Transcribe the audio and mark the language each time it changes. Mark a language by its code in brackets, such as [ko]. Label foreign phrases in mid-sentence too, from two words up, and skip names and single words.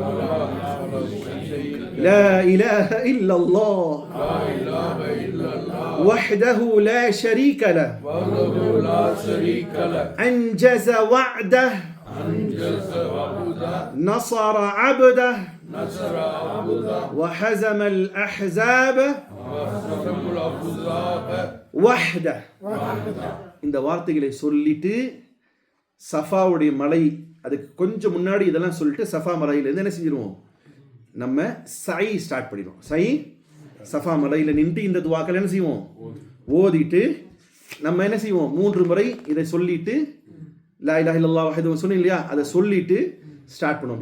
[ar] لا إله إلا الله وحده لا شريك له أنجز وعده نصر عبده وهزم الأحزاب وحده. [ta] இந்த வார்த்தைகளை சொல்லிட்டு சஃபாவுடைய மலை அதுக்கு கொஞ்சம் முன்னாடி இதெல்லாம் சொல்லிட்டு சஃபா மலையிலேருந்து என்ன செஞ்சிருவோம், நம்ம சை ஸ்டார்ட் பண்ணிடுவோம். சஃபா மலையில் நின்று இந்த துவாக்கள் என்ன செய்வோம், ஓதிட்டு நம்ம என்ன செய்வோம், 3 முறை இதை சொல்லிட்டு [ar] لا إله إلا الله وحده [ta] சொன்னோம் இல்லையா, அதை சொல்லிட்டு ஸ்டார்ட் பண்ணுவோம்.